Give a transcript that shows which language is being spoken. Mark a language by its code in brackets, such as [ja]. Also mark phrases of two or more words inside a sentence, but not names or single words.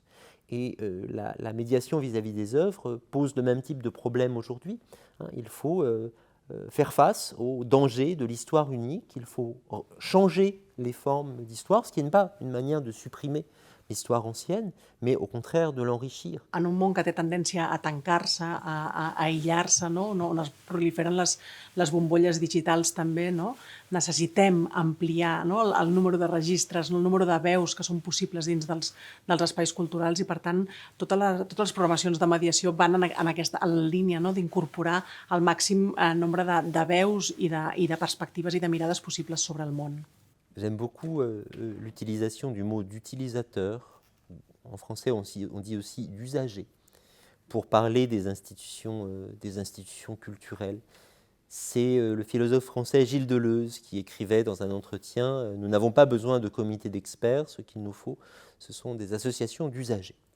[fr] Et la médiation vis-à-vis des œuvres pose le même type de problème aujourd'hui. Il faut faire face au danger de l'histoire unique, il faut changer les formes d'histoire, ce qui n'est pas une manière de supprimer l'histoire ancienne, mais au contraire de l'enrichir. [ca] En un món que té tendència a tancar-se, a aïllar-se, no? On es proliferen les bombolles digitals també, no? Necessitem ampliar, no? el número de registres, el número de veus que són possibles dins dels espais culturals i, per tant, totes les programacions de mediació van en la línia, no? D'incorporar el màxim nombre de veus i de perspectives i de mirades possibles sobre el món. [fr] J'aime beaucoup l'utilisation du mot d'utilisateur. En français, on dit aussi d'usager, pour parler des institutions culturelles. C'est le philosophe français Gilles Deleuze qui écrivait dans un entretien « Nous n'avons pas besoin de comités d'experts, ce qu'il nous faut, ce sont des associations d'usagers ».